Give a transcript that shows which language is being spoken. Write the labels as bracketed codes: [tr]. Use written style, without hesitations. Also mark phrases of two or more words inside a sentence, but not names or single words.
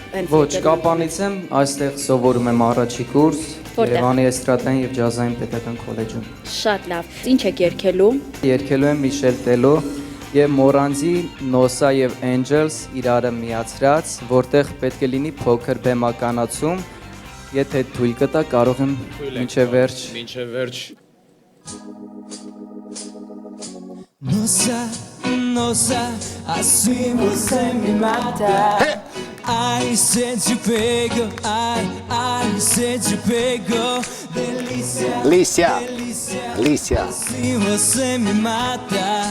[hy] Ոչ, Կապանից եմ, այստեղ սովորում եմ առաջի կուրս Երևանի էստրադային եւ ջազային պետական քոլեջում։ Շատ լավ։ Ինչ եք երգելու։ Երգելու եմ Միշել Տելո եւ Մորանձի Նոսա եւ Angels իրարը միացրած, որտեղ պետք է լինի փոքր բեմականացում, եթե թույլ կտա կարող եմ մինչեւ վերջ։ Մինչև վերջ։ [pt] Nossa, nossa, assim você me mata. Ai, se te pego, ai, se te pego. Delícia, delícia, assim você me mata.